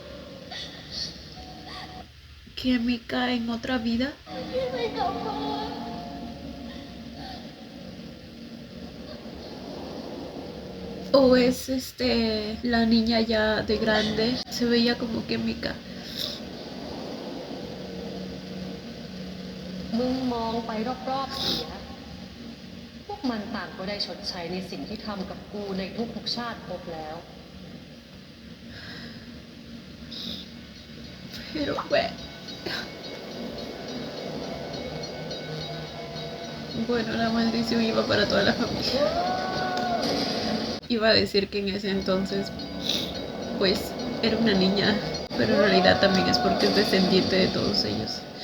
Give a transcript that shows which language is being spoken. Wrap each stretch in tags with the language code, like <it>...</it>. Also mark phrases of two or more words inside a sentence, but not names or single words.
<es>Kemika en otra vida.</es> <th>ที่ไม่กลับมา</th> <es>O es la niña ya de grande. Se veía como Kemika.</es> <th>มึงมองไปรอบๆเสีย พวกมันต่างก็ได้ชดใช้ในสิ่งที่ทำกับกูในทุกๆชาติพบแล้ว</th> <es>Pero bueno. Bueno, la maldición iba para toda la familia. Iba a decir que en ese entonces, pues, era una niña, pero en realidad también es porque es descendiente de todos ellos.</es>